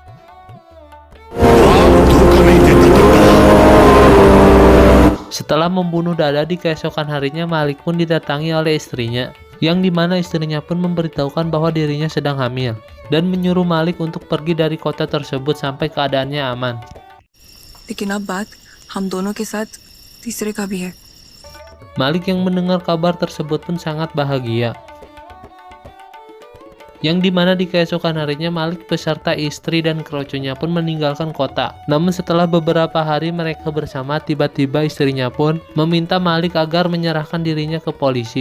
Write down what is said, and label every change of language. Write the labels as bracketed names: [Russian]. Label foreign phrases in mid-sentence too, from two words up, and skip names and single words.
[Indonesian] Setelah membunuh Dada, di keesokan harinya Malik pun didatangi oleh istrinya, yang dimana istrinya pun memberitahukan bahwa dirinya sedang hamil, dan menyuruh Malik untuk pergi dari kota tersebut sampai keadaannya aman. [Hindi] लेकिन अब बात हम दोनों के साथ तीसरे का भी है। [Indonesian] Malik yang mendengar kabar tersebut pun sangat bahagia. Yang dimana di keesokan harinya Malik beserta istri dan keroconya pun meninggalkan kota. Namun setelah beberapa hari mereka bersama, tiba-tiba istrinya pun meminta Malik agar menyerahkan dirinya ke polisi.